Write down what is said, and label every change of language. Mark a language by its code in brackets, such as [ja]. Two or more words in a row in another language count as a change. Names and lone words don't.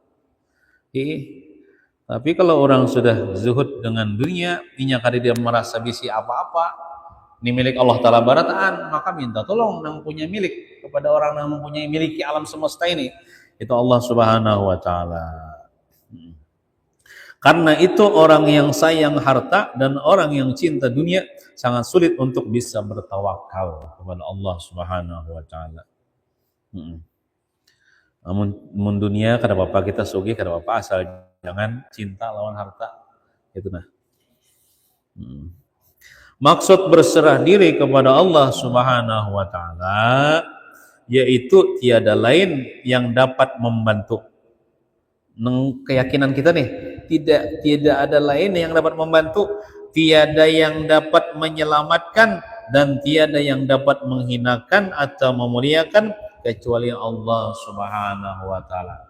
[bjn] Tapi kalau orang sudah zuhud dengan dunia, inya kada dia merasa bisi apa-apa, ini milik Allah Ta'ala barataan, maka minta tolong yang punya milik kepada orang yang mempunyai miliki alam semesta ini, itu [ar] الله سبحانه وتعالى. [id] Karena itu orang yang sayang harta dan orang yang cinta dunia sangat sulit untuk bisa bertawakal kepada [ar] الله سبحانه وتعالى. [bjn] Namun dunia kada apa-apa kita sugih, kada apa-apa, asal jangan cinta lawan harta. [id] Itu nah. Maksud berserah diri kepada [ar] الله سبحانه وتعالى [id] yaitu tiada lain yang dapat membantu. Keyakinan kita nih, tidak ada lain yang dapat membantu, tiada yang dapat menyelamatkan dan tiada yang dapat menghinakan atau memuliakan kecuali [ar] الله سبحانه وتعالى.